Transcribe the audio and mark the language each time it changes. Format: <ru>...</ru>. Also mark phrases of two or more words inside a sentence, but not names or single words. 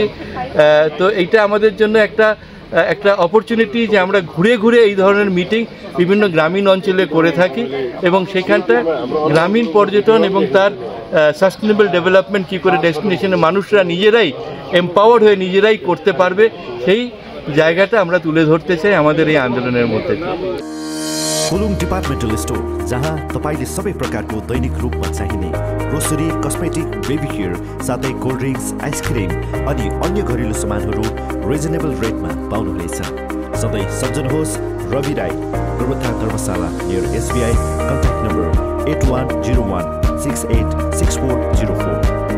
<bn>তো এইটা আমাদের জন্য একটা অপরচুনিটি যে আমরা ঘুরে ঘুরে এই ধরনের মিটিং বিভিন্ন গ্রামীণ অঞ্চলে করে থাকি এবং সেখানটা গ্রামীণ পর্যটন এবং তার</bn> <en>sustainable development</en> <bn>কী করে ডেস্টিনেশনের মানুষরা নিজেরাই এম্পাওয়ার্ড হয়ে নিজেরাই করতে পারবে, সেই জায়গাটা আমরা তুলে ধরতে চাই আমাদের এই আন্দোলনের মধ্যে।</bn> <ne>फुलुङ</ne> <en>departmental store,</en> <ne>जहाँ तपाईले सबै प्रकारको दैनिक रूपमा चाहिने ग्रोसरी, कस्मेटिक,</ne> <en>baby care</en> <ne>साथै</ne> <en>cold drinks, ice cream</en> <ne>अनि अन्य घरेलु सामानहरू</ne> <en>reasonable rateमा</en> <ne>पाउनुहुनेछ। सधैँ सम्झनुहोस् रवि राई, गोरुबथान धर्मशाला नियर SBI,</ne> <en>contact number</en> <ne>8101686404।</ne>